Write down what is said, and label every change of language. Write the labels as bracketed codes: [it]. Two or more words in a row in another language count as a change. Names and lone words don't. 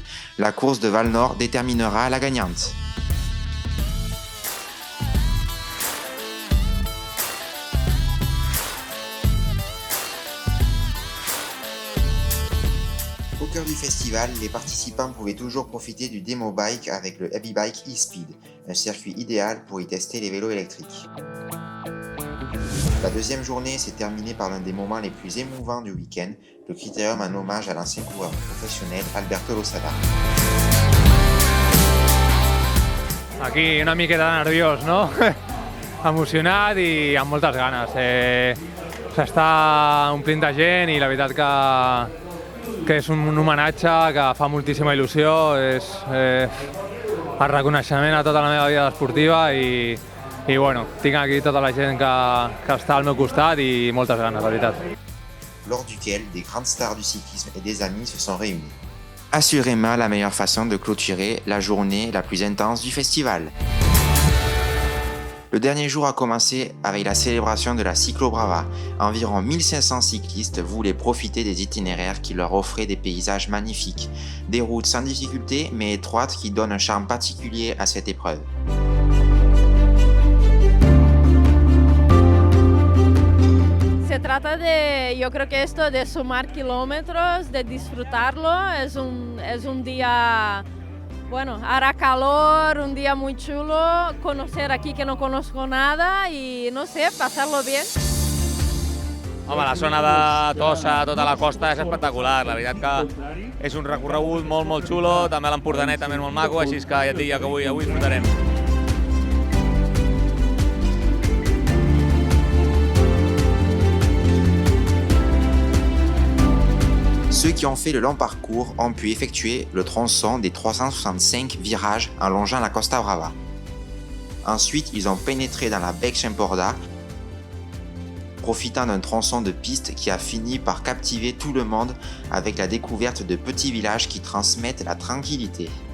[fr] La course de Val Nord déterminera la gagnante. Au cœur du festival, les participants pouvaient toujours profiter du démo bike avec le Heavy Bike e-Speed, un circuit idéal pour y tester les vélos électriques. La 2e journée s'est terminée par l'un des moments les plus émouvants du week-end, le Critérium en hommage à l'ancien coureur professionnel Alberto Losada. [ca] Aquí una miqueta nerviós, no? Emocionat i amb moltes ganes. S'està omplint de gent i la veritat que és un homenatge que fa moltíssima il·lusió, és el reconeixement a tota la meva vida esportiva i bueno, tinc aquí tota la gent que està al meu costat i moltes ganes, la veritat. [fr] Lors duquel des grandes stars du cyclisme et des amis se sont réunis. Assurément la meilleure façon de clôturer la journée la plus intense du festival. Le dernier jour a commencé avec la célébration de la Cyclo Brava. Environ 1500 cyclistes voulaient profiter des itinéraires qui leur offraient des paysages magnifiques, des routes sans difficulté mais étroites qui donnent un charme particulier à cette épreuve. [es] Se trata de, yo creo que esto de sumar kilómetros, de disfrutarlo, es un día Bueno, hará calor, un día muy chulo, conocer aquí que no conozco nada y no sé, pasarlo bien. [ca] Home, la zona de Tossa, tota la costa, és espectacular. La veritat que és un recorregut molt xulo, també l'Empordanet també és molt maco, així que ja et dic que avui disfrutarem. [fr] Ceux qui ont fait le long parcours ont pu effectuer le tronçon des 365 virages en longeant la Costa Brava. Ensuite, ils ont pénétré dans la Bec Chimporda, profitant d'un tronçon de piste qui a fini par captiver tout le monde avec la découverte de petits villages qui transmettent la tranquillité.